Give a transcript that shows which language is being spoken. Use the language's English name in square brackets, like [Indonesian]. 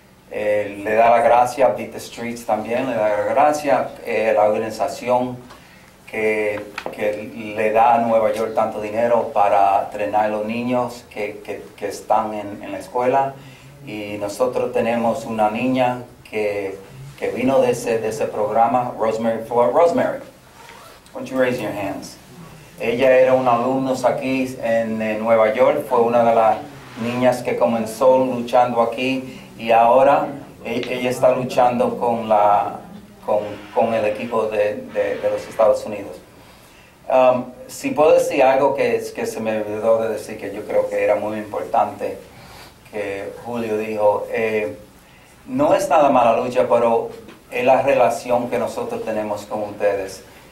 [Spanish] Le da la gracia a Beat the Streets también, le da la gracia a la organización que le da a Nueva York tanto dinero para entrenar a los niños que están en la escuela. Y nosotros tenemos una niña que vino de ese programa, Rosemary. [English] Rosemary, why don't you raise your hands? [Spanish] Ella era una alumna aquí en Nueva York, fue una de las niñas que comenzó luchando aquí y ahora ella está luchando con el equipo de los Estados Unidos. Si puedo decir algo que se me olvidó de decir, que yo creo que era muy importante, que Julio dijo, no es nada mala lucha, pero es la relación que nosotros tenemos con ustedes.